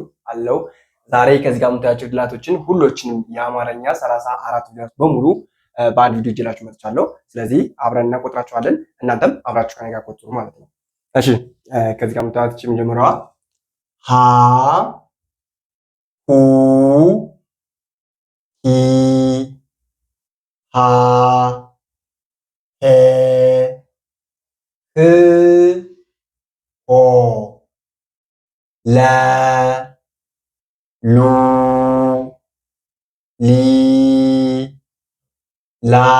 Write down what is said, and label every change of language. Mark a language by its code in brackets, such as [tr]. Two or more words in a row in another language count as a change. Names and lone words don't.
[am] አለው። ዛሬ ከዚህ ጋር የምታያቸው ፊደላቶችን ሁሎችንም የአማርኛ 34 ፊደላት በሙሉ በአንድ ቪዲዮ ይዤላችሁ መጥቻለሁ። ስለዚህ አብረን እናቆጥራቸዋለን። እናንተም አብራችሁ ከኔ ጋር ቆጥሩ ማለት ነው። እሺ ከዚህ ጋር የምታያቸው የመጀመሪያዋ ሀ ሁ ሂ ሃ ሄ ህ ሆ ለ ሉ ሊ ላ